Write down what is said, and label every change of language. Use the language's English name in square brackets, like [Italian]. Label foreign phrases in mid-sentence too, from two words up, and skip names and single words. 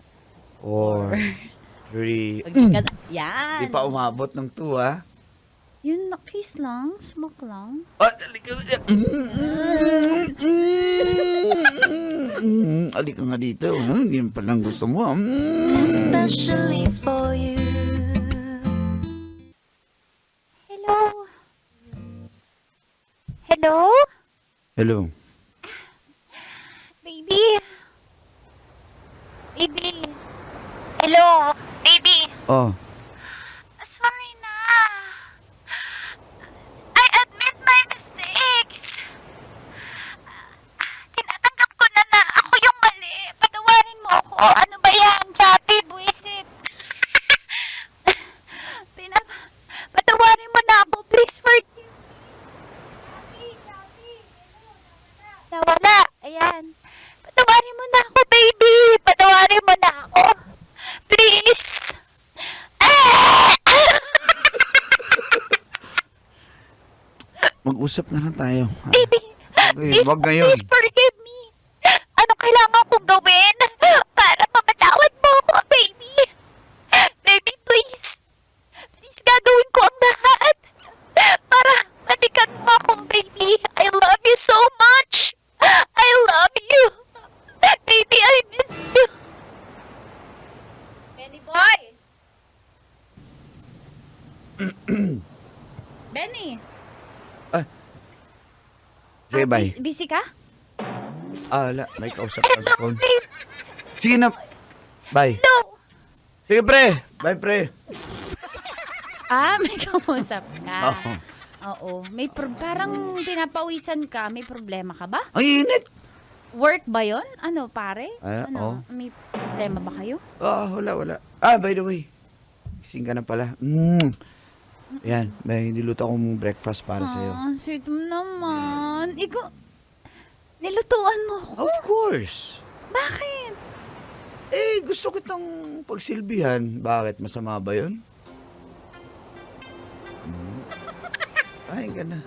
[Filipino] 4, 3. Yan. Di pa umabot ng 2, ha? Yun, kiss lang, smack lang. Ah, halika. Halika nga dito. Hindi mo palang gusto mo. [English] Especially for you. Hello? Hello? Hello. Baby? Baby? Hello? Baby? Oh. Sorry na. I admit my mistakes. [Filipino] Tinatanggap ko na ako yung mali. Patawarin mo ako. Ano ba yan? Chappy, buwisit. Patawarin mo na ako. [English] Please forgive me. Chappy. [Filipino] Nawala. Ayan. Patawarin mo na ako, baby. Patawarin mo na ako. Please. Mag-usap na lang tayo. [English] Baby, please, [Filipino] wag ngayon. [English] please forgive me. [Filipino] Ano kailangan kong gawin para mapatawad mo ako, baby? [English] Baby, please. Please, [Filipino] gagawin ko ang lahat para malikan mo akong baby. [English] I love you so much. I love you. Baby, I miss you. Benny boy. Benny. [Filipino] Sige, bye. Busy ka? Ah, wala. May kausap ka sa phone. Sige na. Bye. No. Sige, pre. Bye, pre. Ah, may kausap ka. Oo. Oo. Parang pinapawisan ka. May problema ka ba? Ang init. Work ba yon? Ano, pare? Ah, oo. May problema ba kayo? Ah, wala. [English] Ah, by the way. [Filipino] Gising ka na pala. Yan, may niluto akong breakfast para sa'yo. Ah, sweet mo naman. Ikaw, nilutuan mo ako. [English] Of course. [Filipino] Bakit? Eh, gusto kitang pagsilbihan. Bakit? Masama ba yun? Kain ka na.